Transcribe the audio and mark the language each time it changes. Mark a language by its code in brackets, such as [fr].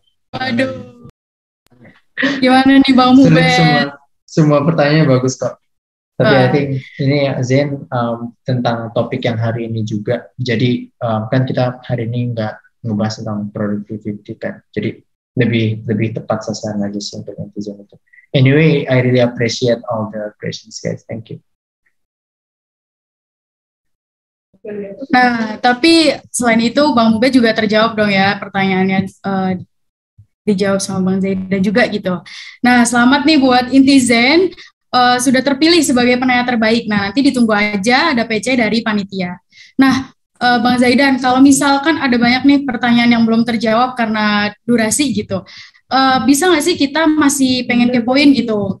[id] Aduh, gimana nih Bang Mubet? Semua pertanyaannya bagus kok. Tapi [en] I think [id] ini Zen tentang topik yang hari ini juga. Jadi kan kita hari ini nggak ngebahas tentang productivity kan. Jadi lebih tepat sasaran lagi sih untuk Intizen itu. [en] Anyway, I really appreciate all the questions guys. Thank you. [id] Nah, tapi selain itu Bang Mubet juga terjawab dong ya pertanyaannya, dijawab sama Bang Zaidan juga gitu. Nah, selamat nih buat Intizen, sudah terpilih sebagai penanya terbaik. Nah, nanti ditunggu aja ada PC dari panitia. Nah, Bang Zaidan, kalau misalkan ada banyak nih pertanyaan yang belum terjawab karena durasi gitu, bisa nggak sih kita masih pengen kepoin gitu?